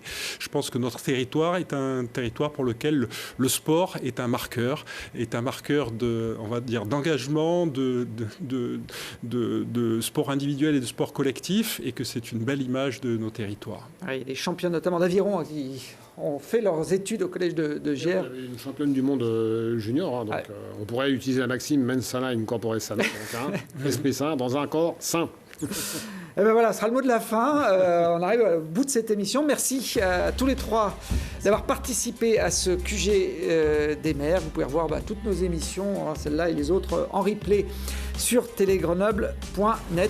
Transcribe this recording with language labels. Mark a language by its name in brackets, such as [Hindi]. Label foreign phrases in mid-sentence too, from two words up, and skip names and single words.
[French] Je pense que notre territoire est un territoire pour lequel le sport est un marqueur d'engagement, de sport individuel et de sport collectif, et que c'est une belle image de nos territoires. Oui, les champions notamment d'aviron qui ont fait leurs études au collège de GR. Il y avait une championne du monde junior, hein, donc on pourrait utiliser la maxime [Latin] mens sana in corpore sano, [French] donc, esprit sain dans un corps sain. Et ben voilà, ce sera le mot de la fin. On arrive au bout de cette émission. Merci à tous les trois d'avoir participé à ce QG des maires. Vous pouvez revoir toutes nos émissions, celle-là et les autres, en replay sur télégrenoble.net.